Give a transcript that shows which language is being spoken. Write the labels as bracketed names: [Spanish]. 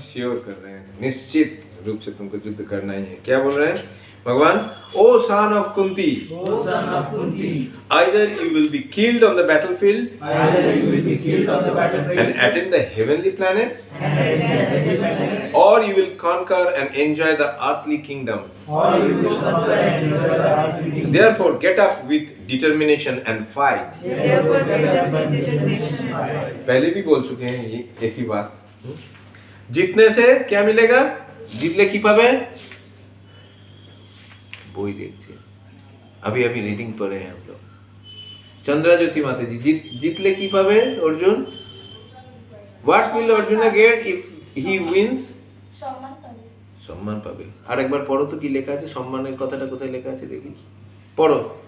[Hindi] Sure कर रहे हैं, निश्चित रूप से तुमको युद्ध करना ही है। क्या बोल रहे हैं भगवान? [English] O son of Kunti, O son of Kunti, either you will be killed on the battlefield either you will be killed on the battlefield and attain the heavenly planets, and heavenly planets, or you will conquer and enjoy the earthly kingdom. or you will conquer and enjoy the earthly kingdom. Therefore, get up with determination and fight. Therefore, get up with determination and fight. [Hindi] पहले भी बोल चुके हैं ये एक ही बात। जीतने से क्या मिलेगा? [Bangla] जीतले की पावे वो ही देखिए। [Hindi] अभी अभी रीडिंग पढ़े हैं हम लोग। चंद्रा ज्योति माता जी, [Bangla] जीतले की पावे [Hindi] Arjun? [English] What will Arjuna get if he wins? [Bangla] সম্মান পাবে। আর একবার পড়ো তো কি লেখা আছে, সম্মানের কথাটা কোথায় লেখা আছে দেখি, পড়ো।